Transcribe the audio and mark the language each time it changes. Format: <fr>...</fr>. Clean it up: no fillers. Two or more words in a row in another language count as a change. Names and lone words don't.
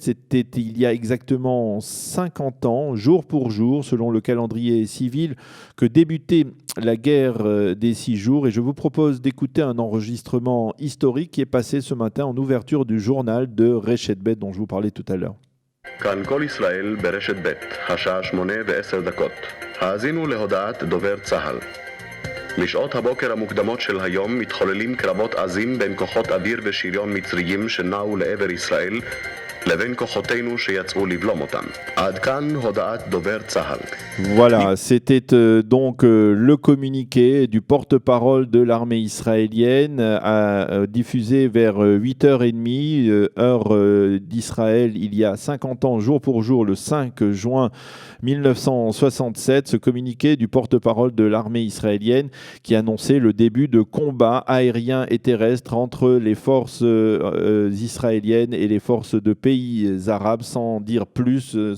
<fr>C'était il y a exactement 50 ans, jour pour jour, selon le calendrier civil, que débutait la guerre des 6 jours. Et je vous propose d'écouter un enregistrement historique qui est passé ce matin en ouverture du journal de Reshet Bet dont je vous parlais tout à l'heure.</fr> <he>כאן כל ישראל ברשת ב', השעה 8:10. האזינו להודעת דובר צה"ל. משעות הבוקר המוקדמות של היום מתחוללים קרבות עזים בין כוחות אוויר ושריון מצריים שנעו לעבר ישראל לבין כוחותינו שיצאו לבלום אותם. עד כאן הודעת דובר צה"ל.</he> <fr>Voilà, c'était donc le communiqué du porte-parole de l'armée israélienne diffusé vers 8h30, heure d'Israël, il y a 50 ans, jour pour jour, le 5 juin 1967, ce communiqué du porte-parole de l'armée israélienne qui annonçait le début de combats aériens et terrestres entre les forces israéliennes et les forces de pays arabes, sans en dire plus</fr>